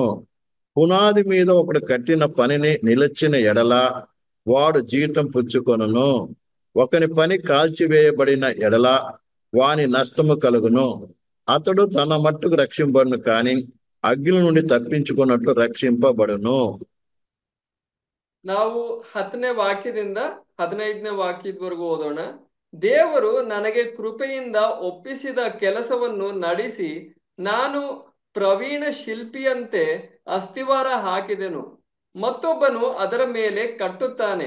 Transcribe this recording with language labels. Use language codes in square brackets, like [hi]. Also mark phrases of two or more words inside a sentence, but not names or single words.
[te] పునాది మీద ఒకడు కట్టిన పనిని నిలిచిన ఎడల వాడు జీతం పుచ్చుకొనును. ఒకని పని కాల్చివేయబడిన ఎడల వాని నష్టము కలుగును. అతడు తన మట్టుకు రక్షింపబడును, కానీ అగ్ని నుండి తప్పించుకున్నట్లు రక్షింపబడును. [kn] ನಾವು 10ನೇ ವಾಕ್ಯದಿಂದ 15ನೇ ವಾಕ್ಯದವರೆಗೂ ಓದೋಣ. ದೇವರು ನನಗೆ ಕೃಪೆಯಿಂದ ಒಪ್ಪಿಸಿದ ಕೆಲಸವನ್ನು ನಡೆಸಿ ನಾನು ಪ್ರವೀಣ ಶಿಲ್ಪಿಯಂತೆ ಅಸ್ತಿವಾರ ಹಾಕಿದೆನು. ಮತ್ತೊಬ್ಬನು ಅದರ ಮೇಲೆ ಕಟ್ಟುತ್ತಾನೆ.